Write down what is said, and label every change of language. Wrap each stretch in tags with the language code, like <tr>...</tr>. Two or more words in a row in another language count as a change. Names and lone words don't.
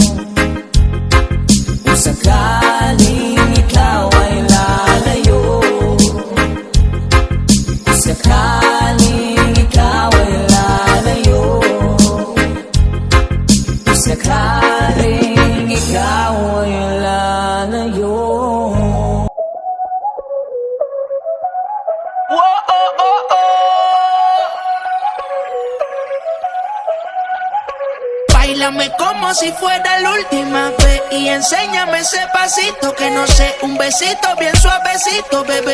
<tl>Kung sakaling ikaw ay lalayo, kung sakaling ikaw ay lalayo, kung sakaling ikaw ay lalayo.</tl> <es>Báilame como si fuera la última vez y enséñame ese pasito que no sé, un besito bien suavecito, bebé.</es>